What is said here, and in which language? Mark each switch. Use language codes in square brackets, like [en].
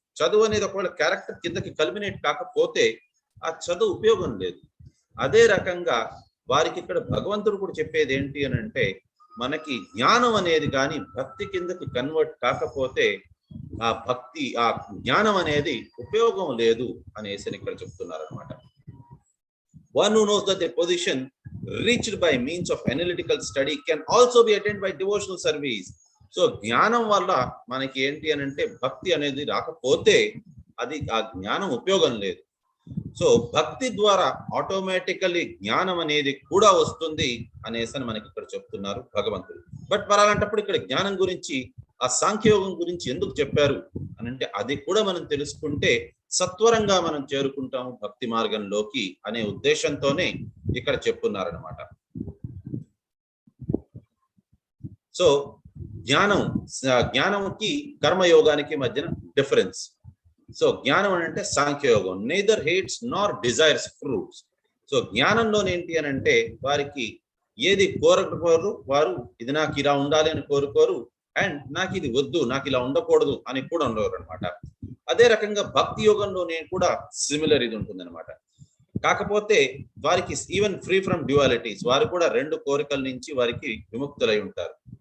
[te] చదువు అనేది ఒకవేళ క్యారెక్టర్ కిందకి కల్మినేట్ కాకపోతే ఆ చదువు ఉపయోగం లేదు. అదే రకంగా వారికి ఇక్కడ భగవంతుడు కూడా చెప్పేది ఏంటి అని అంటే మనకి జ్ఞానం అనేది కానీ భక్తి కిందకి కన్వర్ట్ కాకపోతే ఆ భక్తి ఆ జ్ఞానం అనేది ఉపయోగం లేదు అనేసి ఇక్కడ చెప్తున్నారు అనమాట. [en] One who knows that the position reached by means of analytical study can also be attained by devotional service. [te] So జ్ఞానం వల్ల మనకి ఏంటి అని అంటే భక్తి అనేది రాకపోతే అది ఆ జ్ఞానం ఉపయోగం లేదు. సో భక్తి ద్వారా ఆటోమేటికల్లీ జ్ఞానం అనేది కూడా వస్తుంది అనేసి మనకి ఇక్కడ చెప్తున్నారు భగవంతుడు. బట్ మరి అలాంటప్పుడు ఇక్కడ జ్ఞానం గురించి ఆ సాంఖ్యయోగం గురించి ఎందుకు చెప్పారు అని అంటే అది కూడా మనం తెలుసుకుంటే సత్వరంగా మనం చేరుకుంటాము భక్తి మార్గంలోకి అనే ఉద్దేశంతోనే ఇక్కడ చెప్తున్నారనమాట. సో జ్ఞానంకి కర్మయోగానికి మధ్యన డిఫరెన్స్. సో జ్ఞానం అంటే సాంఖ్యయోగం, [en] neither hates nor desires fruits. [te] So జ్ఞానంలోనే ఏంటి అని అంటే వారికి ఏది కోరకపోరు, వారు ఇది నాకు ఇలా ఉండాలి అని కోరుకోరు, అండ్ నాకు ఇది వద్దు, నాకు ఇలా ఉండకూడదు అని కూడా ఉండరు అనమాట. అదే రకంగా భక్తి యోగంలోనే కూడా సిమిలర్ ఇది ఉంటుంది అనమాట. కాకపోతే వారికి [en] even free from dualities, [te] వారు కూడా రెండు కోరికల నుంచి వారికి విముక్తులై ఉంటారు.